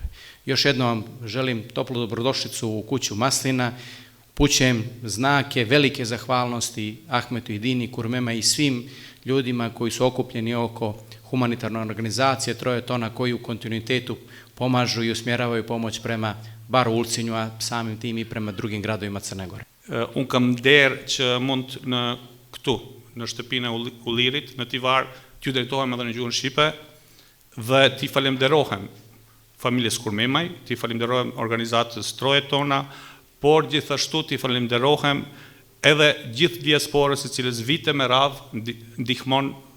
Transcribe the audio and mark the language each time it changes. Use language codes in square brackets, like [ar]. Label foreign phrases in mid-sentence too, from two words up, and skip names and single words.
[sr] Još jednom vam želim toplu dobrodošlicu u kuću maslina, upućujem znake velike zahvalnosti Ahmetu i Dini, Kurmema i svim ljudima koji su okupljeni oko humanitarne organizacije Troje Tona, koji u kontinuitetu pomažu i usmjeravaju pomoć prema Baru, Ulcinju, a samim tim i prema drugim gradovima Crne Gore. [sq] Unë kam derë që mund në këtu, në shtëpinë e Ullirit, në Tivar, t'ju drejtohem edhe në gjuhën shqipe dhe t'i falenderohem familjes Kurmemaj, t'i falenderohem organizatës Troje Tona, por gjithashtu t'i falenderohem edhe gjithë diasporës e cilës vite me radhë ndihmon